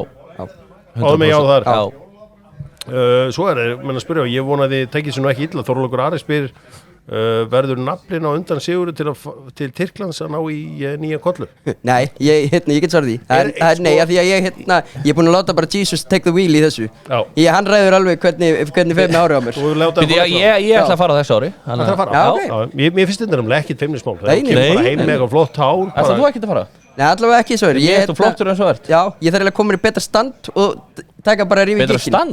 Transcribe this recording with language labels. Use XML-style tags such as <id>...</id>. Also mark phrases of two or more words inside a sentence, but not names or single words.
<is>Áður mig já þar. Já. Svo er það, menn að spyrja, ég vonaði tekið sér nú ekki illa, Þorlákur Ari spyr verður naflinn á undan Sigurður til Tyrklands að ná í nýja kollu? Nei, ég get svarað því. Nei, af því að ég er búin að láta bara</is> <en>Jesus take the wheel</en> <is>í þessu. Já. Hann ræður alveg hvernig fer með árið á mér. Ég ætla að fara þessu ári. Það ætla að fara? Já. Mér finnst þetta náttúrulega ekkert feimnismál. Nei. Það er bara heim með eitthvað flott hár. Ætla þú ekki að fara? Nei, allavega ekki svo. Ég er flottur en svo ert. Já, ég þarf eiginlega að koma mér í betra stand og taka bara rífi í gikkinn.</is>